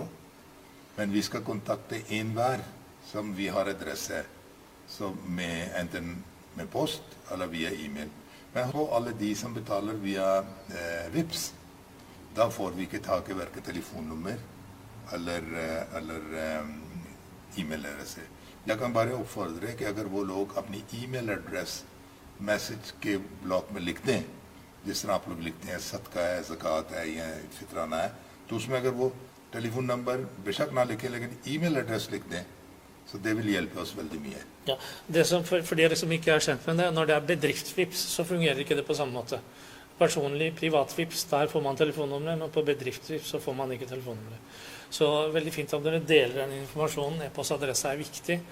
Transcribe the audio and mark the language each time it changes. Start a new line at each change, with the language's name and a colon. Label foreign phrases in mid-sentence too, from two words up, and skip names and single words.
Norwegian: Men vi skal kontakte enhver som vi har adresse, med enten med post eller via e-mail. Men på alle de som betaler via VIPS, da får vi ikke tak i hverken telefonnummer eller e-mailadresse. Jeg kan bare oppfordre
Urdu: کہ اگر وہ لوگ اپنی
English: e-mail address
Urdu: میسج کے بلاک میں لکھ دیں, جس طرح آپ لوگ لکھتے ہیں صدقہ ہے, زکوٰۃ ہے یا فطرانہ ہے, تو اس میں اگر وہ
English: telephone number
Urdu: بے شک نہ لکھیں لیکن
English: e-mail address
Urdu: لکھ دیں,
Norwegian: så det vil hjelpe oss veldig mye. Ja, det som for dere som ikke er kjent med det, når det er bedriftsvips, så fungerer ikke det på samme måte. Personlig privatvips, der får man telefonnumre, men på bedriftsvips så får man ikke telefonnumre. Så veldig fint at dere deler den informasjonen. E-postadresse er viktig.